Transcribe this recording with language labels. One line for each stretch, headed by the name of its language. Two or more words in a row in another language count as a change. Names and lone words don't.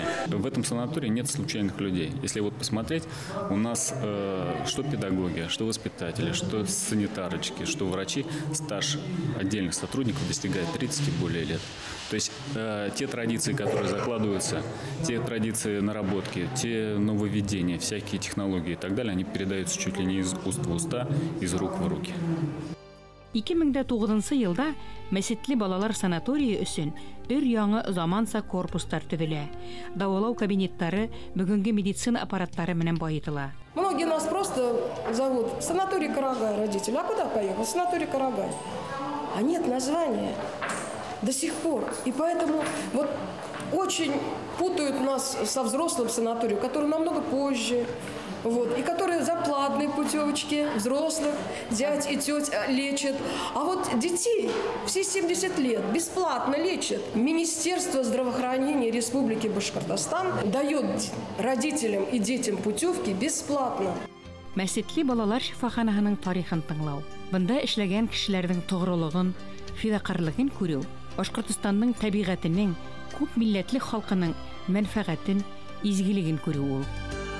Russian: В этом санатории нет случайных людей. Если вот посмотреть, у нас что педагоги, что воспитатели, что санитарочки, что врачи, стаж отдельных сотрудников достигает 30 и более лет. То есть те традиции, которые закладываются, те традиции наработки, те нововведения, всякие технологии и так далее, они передаются чуть ли не из уст в уста, из рук в руки.
Bashkir: 2009 елда Мәсетле балалар санатории өсөн өр-яңы заманса корпустар төҙөлә. Дауалау кабинеттары, бүгенге медицина аппараттары менән байытыла.
Russian: Многие нас просто зовут санаторий Карагай, родители. А куда поехал? Санаторий Карагай. А нет названия до сих пор. И поэтому вот очень путают нас со взрослым санаторием, который намного позже. И которые за платные путевочки взрослых дядь и теть лечат. А вот детей все 70 лет бесплатно лечат. Министерство здравоохранения Республики Башкортостан дает родителям и детям путевки бесплатно.
Bashkir: Мәсетле балалар шифаханаһының тарихын тыңлау, бында эшләгән кешеләрнең тоғрылыгын, фидакарлыгын күрү, Башкортостанның табигатының, күп милләтле халкының мәнфәгатен, изгилеген күрү ул.